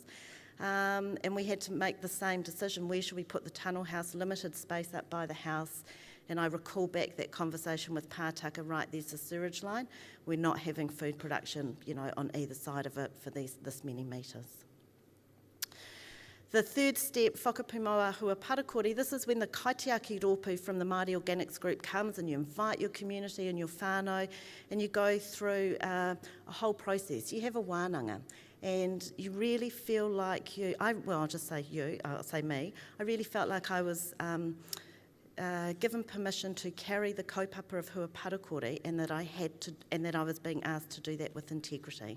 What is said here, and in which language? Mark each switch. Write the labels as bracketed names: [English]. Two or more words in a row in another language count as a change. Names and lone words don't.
[English] And we had to make the same decision, where should we put the tunnel house, limited space up by the house. And I recall back that conversation with Pātaka, right, there's the sewage line. We're not having food production, on either side of it for this many metres. The third step, [Māori] whakapu maua hua parakori, [English] this is when the [Māori] kaitiaki rōpū [English] from the Māori Organics group comes and you invite your community and your whānau and you go through a whole process. You have a wānanga and you really feel like I'll say me, I really felt like I was given permission to carry the kaupapa of [Māori] hua parakori [English] and that I was being asked to do that with integrity.